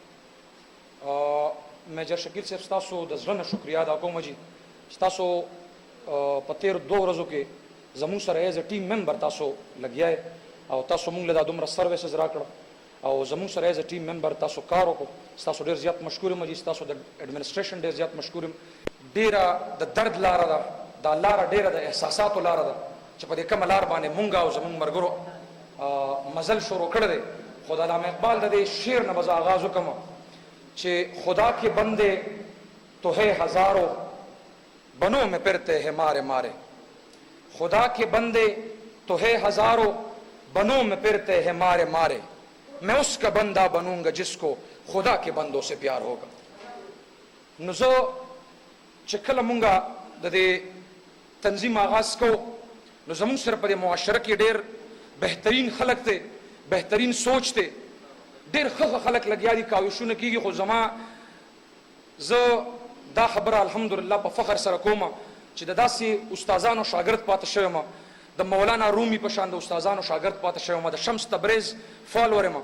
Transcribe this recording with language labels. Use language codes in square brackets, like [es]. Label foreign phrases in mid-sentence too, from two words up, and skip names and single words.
[ps] میجر شکیل صاحب ستاسو د زړه نه شکریا ادا کوم چې تاسو په تېرو 2 ورځو کې زموږ سره [en] as a team member [ps] تاسو لګیا او تاسو مونږ له دا دومره سروسز راکړه او زموږ سره [en] as a team member [ps] تاسو کار وکړو ستاسو ډېر زیات مشکور یم چې ستاسو د ایډمنسټریشن ډېر زیات مشکور یم. ډېره د درد لاره ده دا لاره ډېره د احساساتو لاره ده چې په دې کومه لار باندې مونږ او زمونږ ملګرو مزل شروع کړی دی. خو د علامه اقبال د دې شعر نه به زه آغاز وکړم چې [ur] خدا کے بندے تو ہے ہزاروں بنوں میں پھرتے ہیں مارے مارے. خدا کے بندے تو ہے ہزاروں بنوں میں پھرتے ہیں مارے مارے. میں اس کا بندہ بنوں گا جس کو خدا کے بندوں سے پیار ہوگا. [ps] نو زه چې کله مونږه د دې تنظیم آغاز کو نو زمونږ سره په دې معاشره کې ډېر بهترین خلک دی، بهترین سوچ دی، ډېر ښه خلک لګیا دي، کاوشونه کېږي. خو زه دا خبره الحمدلله په فخر سره کومه چې د داسې استادانو شاګرد پاتې شوی یم، د مولانا رومي په شان د استادانو شاګرد پاتې شوی یم، د شمس تبریز فالور یم.